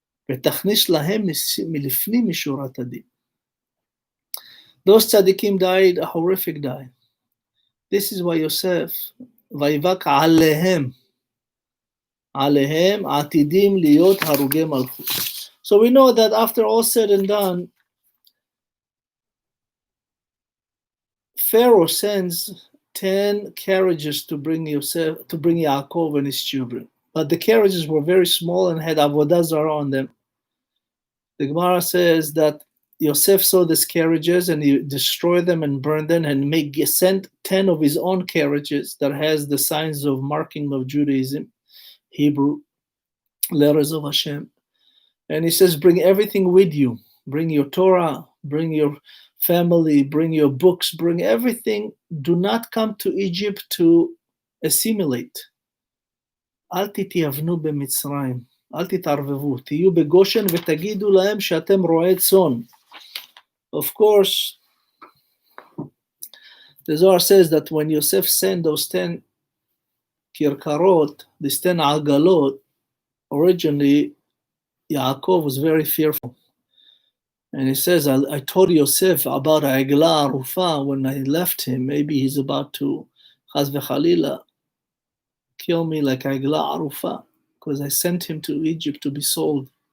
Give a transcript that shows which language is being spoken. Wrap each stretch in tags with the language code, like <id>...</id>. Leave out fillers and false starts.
<he>ותכניס להם מלפנים משורת הדין.</he> <en>Those tzaddikim died a horrific death. This is why Yosef,</en> <he>ויבק עליהם, עליהם עתידים להיות הרוגי מלכות.</he> <en>So we know that after all said and done, Pharaoh sends 10 carriages to bring Yaakov and his children. But the carriages were very small and had avodah zarah on them. The Gemara says that Yosef saw these carriages and he destroyed them and burned them and sent 10 of his own carriages that has the signs of marking of Judaism, Hebrew, letters of Hashem. And he says, bring everything with you. Bring your Torah, bring your family, bring your books, bring everything. Do not come to Egypt to assimilate.</en> <he>אל תתייוונו במצרים, אל תתערבבו, תהיו בגושן ותגידו להם שאתם רועי צאן.</he> <en>Of course, the Zohar says that when Yosef sent those 10 kirkarot, these 10 agalot, originally Yaakov was very fearful. And he says, I told Yosef about Agla Arufa when I left him, maybe he's about to, chaz v'chalila, kill me like Agla Arufa, because I sent him to Egypt to be sold.</en>